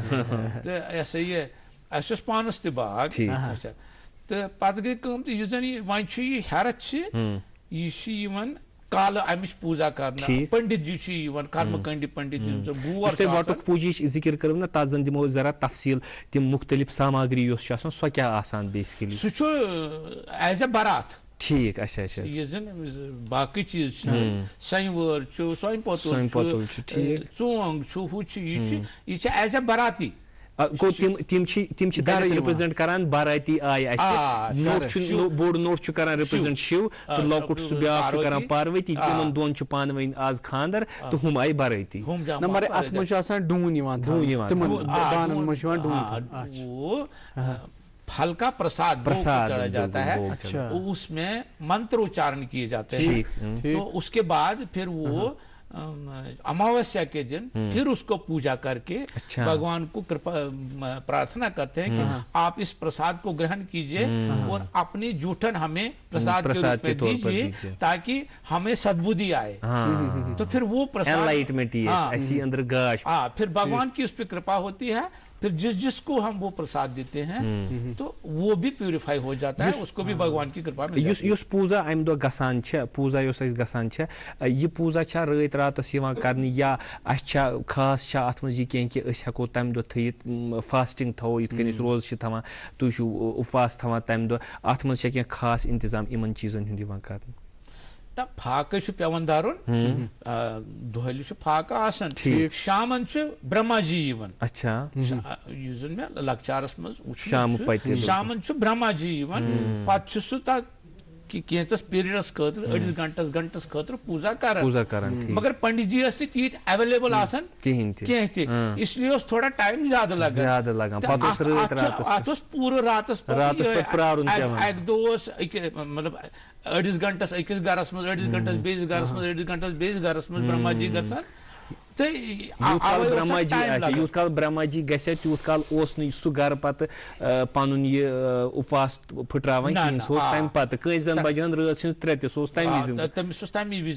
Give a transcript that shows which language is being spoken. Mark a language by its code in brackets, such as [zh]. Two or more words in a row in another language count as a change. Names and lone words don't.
[ks] تہٕ یہِ ہسا یہِ اَسہِ اوس پانس تہِ باغ تہٕ پتہٕ گٔے کٲم تہٕ یُس زن یہِ وۄنۍ چھُ یہِ ہیرت چھِ یہِ چھِ یِوان کالہٕ امِچ پوٗزا کرنہٕ پنڈت جی چھِ یِوان کرمہٕ کٔنڈِ پنڈت جی وٹُک پوٗجِچ ذِکر کٔرٕو نا تتھ زن دِمو ذرا تفصیل تِم مختلف ساماگری یۄس چھِ آسان سۄ کیٛاہ آسان بیسکلی سُہ چھُ [en] as a [ks] بارات [ur] ٹھیک اچھا اچھا [ks] یُس زن باقٕے چیٖز چھِ سنہِ وٲر چھُ سۄنہِ پوتُل چھُ ژونٛگ چھُ ہُہ چھُ یہِ چھُ [en] as a [ks] باراتی تم ریپرزینٹ کران باراتی آیہِ اَسہِ بوٚڑ نوٚٹ چھُ کران ریپرزینٹ شِو تہٕ لۄکُٹ سُہ بیٛاکھ چھُ کران پاروتی تِمن دۄن چھُ پانہٕ ؤنۍ آز خانٛدر تہٕ ہُم آیہِ باراتی مگر اتھ منٛز چھُ آسان ڈوٗنۍ یِوان تِمن بانن منٛز چھُ یِوان ڈوٗنۍ [ur] پھل کا پرساد چڑھا جاتا ہے, اس میں منتر اچارن کیے جاتے ہیں, تو اس کے بعد پھر وہ اماوسیا کے دن پھر اس کو پوجا کر کے بھگوان کو پرارتھنا کرتے ہیں کہ آپ اس پرساد کو گرہن کیجئے اور اپنی جوٹن ہمیں پرساد کے روپ میں دیجیے تاکہ ہمیں سدبدھی آئے. تو پھر وہ پرساد پھر بھگوان کی اس پہ کرپا ہوتی ہے. پھر جس کو ہم وہ پرساد دیتے ہیں تو وہ بھی پیوریفائی ہو جاتا ہے, اس کو بھی بھگوان کی کرپا مل جاتی ہے. [ks] یُس پوٗزا امہِ دۄہ گژھان چھےٚ پوٗزا یۄس اَسہِ گژھان چھےٚ یہِ پوٗزا چھا رٲتۍ راتس یِوان کرنہٕ یا اَسہِ چھا خاص چھا اتھ منٛز یہِ کینٛہہ کہِ أسۍ ہٮ۪کو تمہِ دۄہ تھٲیِتھ فاسٹنگ تھاوو یِتھ کٔنۍ أسۍ روزٕ چھِ تھاوان تُہۍ چھِو اُپواس تھاوان تمہِ دۄہ اتھ منٛز چھا کینٛہہ خاص انتظام یِمن چیٖزن ہُنٛد یِوان کرنہٕ؟ پھاکہٕ چھُ پیوان دَرُن, دۄہلہِ چھُ پھاکہٕ آسان, شامن چھُ برہما جی یِوان. یُس زن مےٚ لۄکچارس منٛز وُچھمُت چھُ شامن چھُ برہما جی یِوان, پتہٕ چھُ سُہ تتھ کینٛژس پیریڈس خٲطرٕ أڑِس گنٹس خٲطرٕ پوٗزا کران, مگر پنڈت جی ٲسۍ نہٕ تیٖتۍ ایویلیبل آسان کینٛہہ تہِ, [ur] اس لیے [ks] اوس تھوڑا ٹایم زیادٕ لگان. اتھ اوس پوٗرٕ راتس اکہِ دۄہ اوس مطلب أڑِس گنٹس أکِس گرس منٛز, أڑِس گنٹس بیٚیِس گرس منٛز, أڑِس گنٹس بیٚیِس گرس منٛز برہما جی گژھان. یوٗت کال برہما جی گژھِ تیوٗت کال اوس نہٕ سُہ گرٕ پتہٕ پنُن یہِ اُپواس پھٕٹراوان کِہیٖنۍ, سُہ اوس تمہِ پتہٕ کٲنٛسہِ زن بجان رٲژ ہٕنٛز 3 تہِ سُہ اوس تمہِ وِزِ.